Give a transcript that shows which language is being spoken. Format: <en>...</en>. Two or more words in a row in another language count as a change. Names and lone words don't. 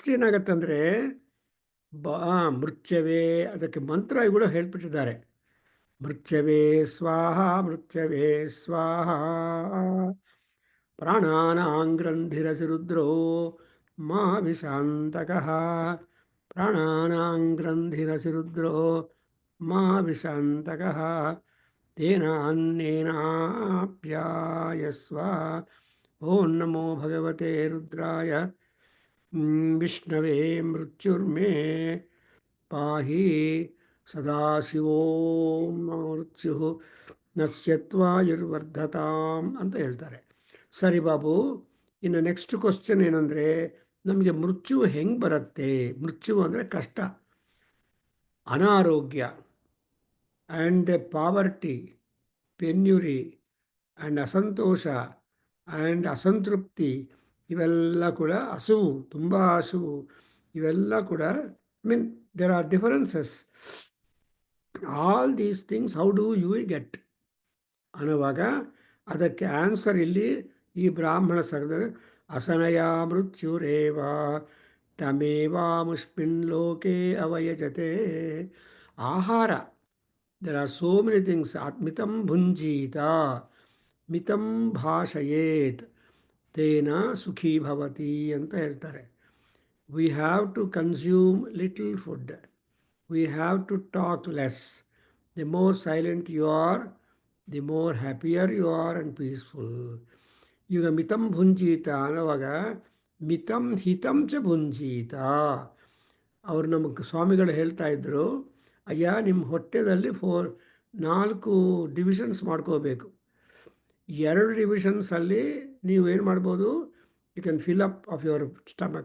<kn>ಏನಾಗತ್ತಂದರೆ ಮೃತ್ಯವೇ, ಅದಕ್ಕೆ ಮಂತ್ರ ಕೂಡ ಹೇಳ್ಬಿಟ್ಟಿದ್ದಾರೆ.</kn> <sa>ಮೃತ್ಯವೇ ಸ್ವಾಹ ಮೃತ್ಯವೇ ಸ್ವಾಹ ಪ್ರಾಣಾನಾಂಗ್ರಂಥಿರಸಿ ರುದ್ರೋ ಮಾ ವಿಶಾಂತಕಃ. ಪ್ರಾಣಾನಾಂಗ್ರಂಥಿರಸಿ ರುದ್ರೋ ಮಾ ವಿಶಾಂತಕಃ ತೇನ ಅನ್ನೇನಾಪ್ಯಾಯಸ್ವ. ಓಂ ನಮೋ ಭಗವತೆ ರುದ್ರಾಯ ವಿಷ್ಣವೇ ಮೃತ್ಯುರ್ಮೇ ಪಾಹಿ. ಸದಾಶಿವೋಂ ಮೃತ್ಯು ನಶ್ಯತ್ವಾಯುರ್ವರ್ಧತಾಂ</sa> <kn>ಅಂತ ಹೇಳ್ತಾರೆ. ಸರಿ ಬಾಬು, ಇನ್ನು</kn> <en>next question</en> <kn>ಏನಂದರೆ, ನಮಗೆ ಮೃತ್ಯು ಹೆಂಗೆ ಬರುತ್ತೆ? ಮೃತ್ಯು ಅಂದರೆ ಕಷ್ಟ, ಅನಾರೋಗ್ಯ</kn> <en>and poverty penury and</en> <kn>ಅಸಂತೋಷ ಆ್ಯಂಡ್ ಅಸಂತೃಪ್ತಿ, ಇವೆಲ್ಲ ಕೂಡ ಹಸುವು, ತುಂಬ ಹಸುವು, ಇವೆಲ್ಲ ಕೂಡ</kn> <en>mean there are differences. All these things how do you get</en> <kn>ಅನ್ನುವಾಗ ಅದಕ್ಕೆ ಆನ್ಸರ್ ಇಲ್ಲಿ ಈ ಬ್ರಾಹ್ಮಣ</kn> <sa>ಸಗದ ಅಸನಯ ಮೃತ್ಯುರೇವ ತಮೇವಾಮುಷ್ಮಿನ್ ಲೋಕೆ ಅವಯಜತೆ.</sa> <kn>ಆಹಾರ,</kn> <en>There are so many things.</en> <sa>ಮಿತಂ ಭುಂಜೀತ, ಮಿತಂ ಭಾಷಯೇತ್, ತೇನ ಸುಖೀ ಭವತಿ</sa> <kn>ಅಂತ ಹೇಳ್ತಾರೆ.</kn> <en>We have to consume little food, we have to talk less. The more silent you are, the more happier you are and peaceful.</en> <sa>ಈಗ ಮಿತಂ ಭುಂಜೀತ ಅನ್ನುವಾಗ ಮಿತಂ ಹಿತಂ ಚ ಭುಂಜೀತ.</sa> <kn>ಅವರು ನಮಗೆ ಸ್ವಾಮಿಗಳು ಹೇಳ್ತಾ ಇದ್ದರು, ಅಯ್ಯ ನಿಮ್ಮ ಹೊಟ್ಟೆದಲ್ಲಿ 4 ಡಿವಿಷನ್ಸ್ ಮಾಡ್ಕೋಬೇಕು. 2 ಡಿವಿಷನ್ಸಲ್ಲಿ ನೀವು ಏನು ಮಾಡ್ಬೋದು,</kn> <en>you can fill up of your stomach.</en>